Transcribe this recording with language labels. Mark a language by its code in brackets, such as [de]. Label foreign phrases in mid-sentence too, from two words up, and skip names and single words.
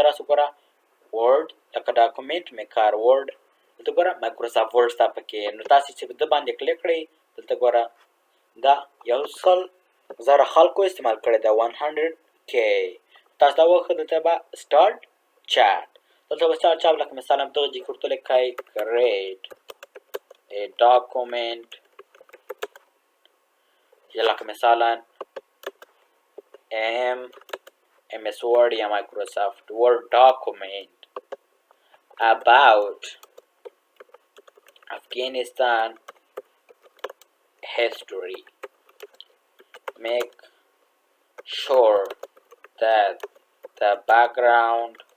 [ps] راسه وګوره ورډ لکه [en] document maker [ps] ورډ دلته ګوره مایکروسافټ ورډ ستا پکې نو تاسې چې ده باندې کلیک کړئ دلته ګوره دا 100,000 خلکو استعمال کړی ده 100K تاسو دا وخت دلته به [en] start chat [ps] دلته به [en] start chat [ps] لکه مثال همدغه جي کې ورته ولیکئ [en] create a document [ps] یا لکه مثلا MS Word یا Microsoft Word [en] document about Afghanistan history. Make sure that the background